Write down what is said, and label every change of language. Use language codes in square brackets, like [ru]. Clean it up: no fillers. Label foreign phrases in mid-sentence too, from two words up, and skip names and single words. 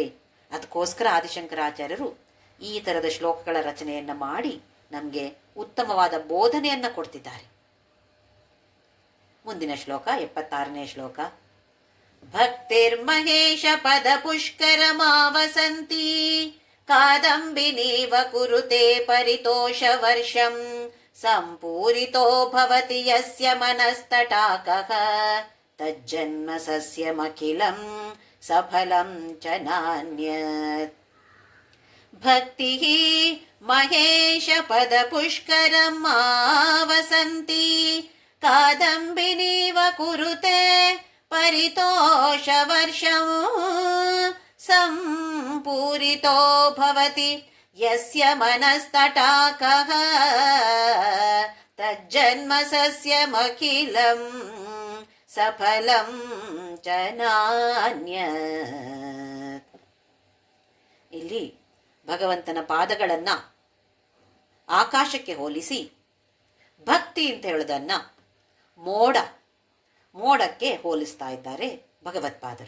[kn] ಅದಕ್ಕೋಸ್ಕರ ಆದಿಶಂಕರಾಚಾರ್ಯರು ಈ ಥರದ ಶ್ಲೋಕಗಳ ರಚನೆಯನ್ನು ಮಾಡಿ ನಮಗೆ ಉತ್ತಮವಾದ ಬೋಧನೆಯನ್ನು ಕೊಡ್ತಿದ್ದಾರೆ. ಮುಂದಿನ ಶ್ಲೋಕ 76ನೇ ಶ್ಲೋಕ. [sa] ಭಕ್ತಿರ್ಮಹೇಶ ಪದ ಪುಷ್ಕರಮಾವಸಂತಿ ಕಾದಂಬಿನೀವ ಕುರುತೆ ಪರಿತೋಷ ವರ್ಷಂ ಸಂಪೂರಿತೋ ಭವತಿ ಯಸ್ಯ ಮನಸ್ತಟಾಕಃ ತಜ್ಜನ್ಮ ಸಸ್ಯಮಖಿಲಂ ಸಫಲಂ ಚ ನಾನ್ಯತ್. ಭಕ್ತಿ ಮಹೇಶ ಪದ ಪುಷ್ಕರಂ ಆವಸಂತಿ ಕಾದಂಬಿನೀವ ಕುರುತೆ ಪರಿತೋಷ ವರ್ಷಂ ಸಂಪೂರಿತೋ ಭವತಿ ಯಸ್ಯ ಮನಸ್ತಟಾಕಃ ತಜ್ಜನ್ಮ ಸಸ್ಯಮಖಿಲಂ ಸಫಲಂ ಚ ನಾನ್ಯತ್. [kn] ಇಲ್ಲಿ ಭಗವಂತನ ಪಾದಗಳನ್ನು ಆಕಾಶಕ್ಕೆ ಹೋಲಿಸಿ ಭಕ್ತಿ ಅಂತ ಹೇಳೋದನ್ನ ಮೋಡಕ್ಕೆ ಹೋಲಿಸ್ತಾ ಇದ್ದಾರೆ ಭಗವತ್ಪಾದರು.